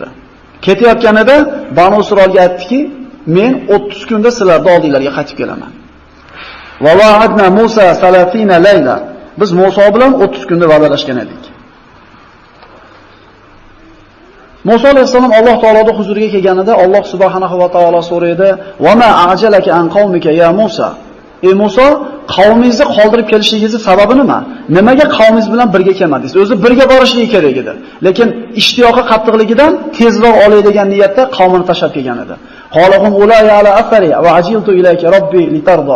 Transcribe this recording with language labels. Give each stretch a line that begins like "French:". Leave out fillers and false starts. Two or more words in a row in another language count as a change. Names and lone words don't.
Uzbek: Ketayotganida Banu Isroilga aytdiki, men 30 kunda sizlarning oldinglarga qaytib kelaman.
Arabic: وواعدنا موسى 30 ليلة.
Uzbek: Biz Musa bilan 30 kunda va'dalashgan edik. Musa alayhisalom Alloh taoloning huzuriga kelganida Alloh
Arabic: سبحانه وتعالى
Uzbek: so'raydi:
Arabic: "وما أعجلك عن قومك يا موسى?"
Uzbek: Ey Musa, qavmingizni qoldirib kelishingizning sababi nima? Nimaga qavmingiz bilan birga kelmadingiz? O'zi birga borishligi kerak edi. Lekin ishtiyoqi qattiqligidan tezroq olay degan niyatda qavmini tashlab kelgan edi.
Arabic: قال هم أولاء على أثري وعجلت إليك رب لترضى.